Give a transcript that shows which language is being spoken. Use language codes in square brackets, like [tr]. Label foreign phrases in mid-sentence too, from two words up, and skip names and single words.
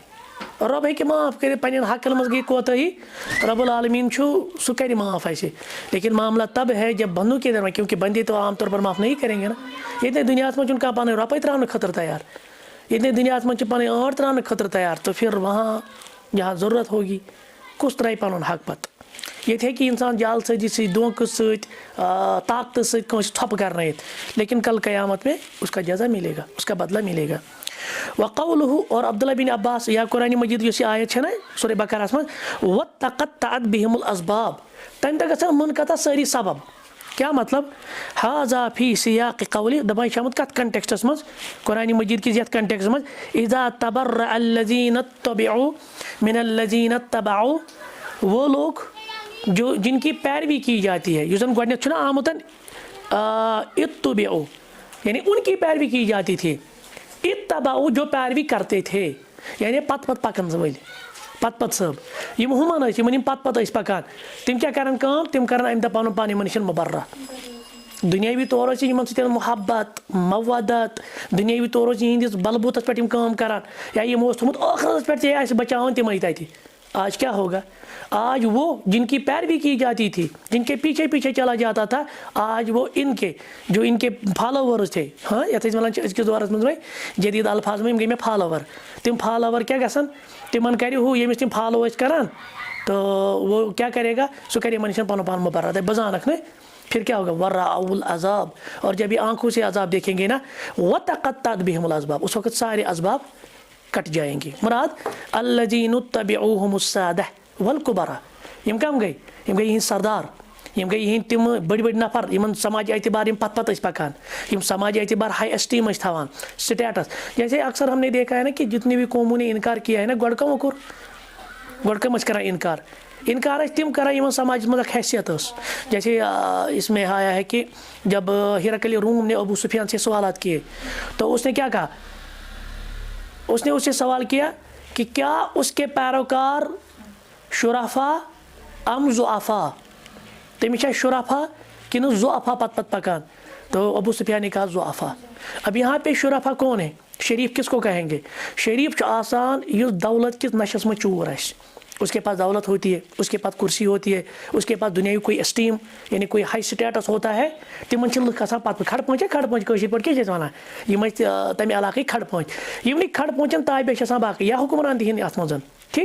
[hi] रब है कि माफ़ करे [ks] पन्न हकन मज गई कोताही, रब्बुल आलमीन सह कर माफ़ ऐसे। [hi] लेकिन मामला तब है जब बंदों के दरमियान, क्योंकि बंदे तो आमतौर पर माफ़ नहीं करेंगे ना। [ks] ये दुनिया में कह पन रुपये त्राने खतर तैयार, ये दुनिया में पन आट त्राने खतर तैयार, [hi] तो फिर वहाँ जहाँ ज़रूरत होगी [ks] कुछ त्राय पन हक पत। [hi] ये थे कि इंसान जाल सजी से धोखे ताकत से थप करना, लेकिन कल क़यामत में उसका जज़ा मिलेगा, उसका बदला मिलेगा। वक़ौलुहु, और अब्दुल्लाह बिन अब्बास या कुरान मजीद जो आयत है ना सूरह बकरा में, [ar] وتقطعت بهم الأسباب, [ks] तम तक मुनक़ता सारी सबब। [hi] क्या मतलब, [ar] هذا في سياق قوله, [ks] दपान शामत कत कंटेक्स्टस मज, कुरान मजीद की यथ कंटेक्स्ट मज, [ar] إذ تبرأ الذين اتبعوا من الذين اتبعوا, [hi] वो लोग जो जिनकी पैरवी की जाती है, [ks] युजन गोडनेथ छुना आमुतन [hi] इत्तबिउ, यानी उनकी पैरवी की जाती थी, इत्तबाउ जो पैरवी करते थे, यानी [ks] पत पत पकन वल, पत सब यम हुमन यम पत पत पकान, तम क्या करान काम, तम करान अम दह पन पान यमन मुबर्रा। दुनियावी तौर यमन सत मोहब्बत मवदत, दुनियावी तौर यहंदिस बलबूत पे काम करान, या यमो थोमुत आखिरत पे बचावन तम तत। [hi] आज क्या होगा, आज वो जिनकी पैरवी की जाती थी, जिनके पीछे पीछे चला जाता था, आज वो इनके जो इनके फॉलोवर्स थे, हाँ ये [ks] अजकिस दौरस मज जदीद अल्फाज में गई में फॉलोवर, तम फॉलोवर क्या गसन, तिमन कर यमिस तम फॉलो करान, [hi] तो वो क्या करेगा, [ks] सह कर मनुष्य पन पान मुबर्रा बजानक न, [hi] फिर क्या होगा, [ar] ورأوا العذاب, [hi] और जब ये आंखों से अज़ाब देखेंगे ना, [ar] وتقطعت بهم الأسباب, [hi] उस वक्त सारे असबाब कट जाएंगे। [ks] मुराद [ar] الذين اتبعوهم السادة والكبراء, [ks] यम कम गई, यम गई यह सरदार, यम गई यह तम बड़ बड़ नफर, इन समाजी एतबार पत पत पकान, यम समाजी एतबार [en] high esteem [ks] थवान, स्टेटस। [hi] जैसे अक्सर हमने देखा है ना कि जितनी भी कौमों ने इनकार किया है ना, [ks] गोड़कमो कोर, गोड़कम करा इनकार, इनकार तम करा यमन समाज मज हैसियत। [hi] जैसे इसमें आया है कि जब हिरकल रूम ने अबू सुफियान से सवालात किए, तो उसने क्या कहा, उसने उससे सवाल किया कि क्या उसके पैरोकार [ar] شرفاء أم ضعفاء, [ks] तमिश शुराफा कि ज़ुआफ़ा पत पत पकान, [hi] तो अबू सुफियान ने कहा ज़ुआफ़ा। अब यहाँ पे शुराफा कौन है, शरीफ किसको कहेंगे, शरीफ [ks] आसान युस दौलत किस नशस में चूर आस, [hi] उसके पास दौलत होती है, उसके पास कुर्सी होती है, उसके पास दुनियावी कोई एस्टीम यानी कोई [en] high status [hi] होता है, [ks] तम लुक पत खड़ पहुँचे पे क्या वन यम तमें इलाक़ खड़ पहुँच, यम खड़ पहुँचन ताबे बाकी या हुक्मरान दिन अत मज, [hi] ठीक।